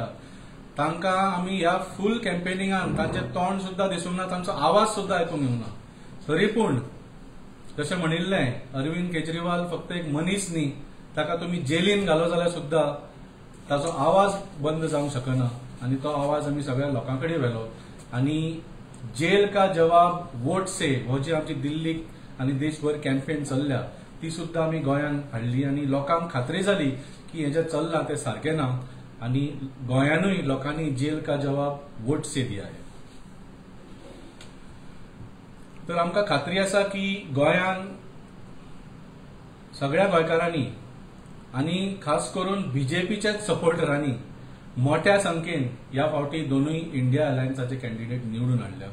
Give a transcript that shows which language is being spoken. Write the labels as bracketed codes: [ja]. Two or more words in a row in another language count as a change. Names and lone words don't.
[kok] तांकां आमी ह्या फूल कॅम्पेनिंगान तांचें तोंड सुद्दां दिसूंक ना, तांचो आवाज सुद्दां आयकूंक येवंक ना. तरी पूण जशें म्हणिल्लें अरविंद केजरीवाल फक्त एक मनीस न्ही, ताका तुमी जेलीन घालो जाल्यार सुद्दां ताचो आवाज बंद जावंक शकना. आनी तो आवाज आमी सगळ्या लोकां कडेन व्हेलो. आनी [hi] जेल का जवाब वोट से [kok] हो जी आमची दिल्लीक आनी देशभर कॅम्पेन चल्ल्या ती सुद्दां आमी गोंयान हाडली आनी लोकांक खात्री जाली की हें जें चल्लां तें सारकें ना आनी गोंयानूय लोकांनी [hi] जेल का जवाब वोट से दिया है. [kok] तर आमकां खात्री आसा की गोंयान सगळ्या गोंयकारांनी आनी खास करून BJPच्याच सपोर्टरांनी मोठ्या संख्येन ह्या फावटी दोनूय इंडिया अलायन्साचे कॅन्डिडेट निवडून हाडल्या.